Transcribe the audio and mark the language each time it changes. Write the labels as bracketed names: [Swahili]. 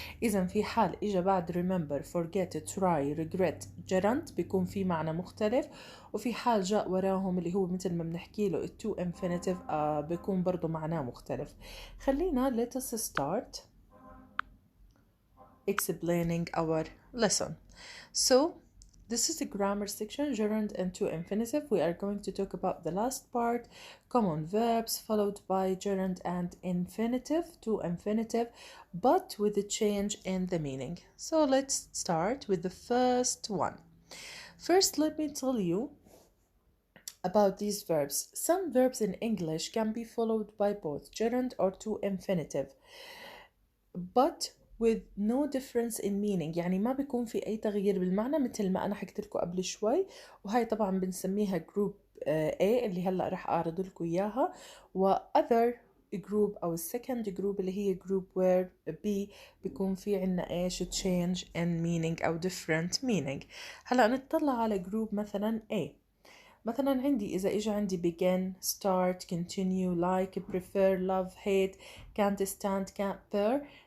[Arabic] إذا في حال إجا بعد remember, forget, try, regret, gerund بيكون في معنى مختلف, وفي حال جاء وراهم اللي هو مثل ما بنحكي له to infinitive بيكون برضو معناه مختلف. خلينا [English] let us start explaining our lesson. So this is the grammar section, gerund and to infinitive. We are going to talk about the last part, common verbs followed by gerund and infinitive, to infinitive, but with a change in the meaning. So let's start with the first one. First, let me tell you about these verbs. Some verbs in English can be followed by both gerund or to infinitive, but with no difference in meaning, [Arabic] يعني ما بيكون في أي تغيير بالمعنى مثل ما أنا حكيت لكم قبل شوي, وهي طبعا بنسميها [English] group A [Arabic] اللي هلأ رح أعرض لكم إياها, [English] و other group أو second group اللي هي group where B [Arabic] بيكون في عنا إيش [English] change in meaning أو different meaning. [Arabic] هلأ نطلع على group مثلا A. مثلا عندي إذا إجا عندي begin, start, continue, like, prefer, love, hate, can't stand, can't bear.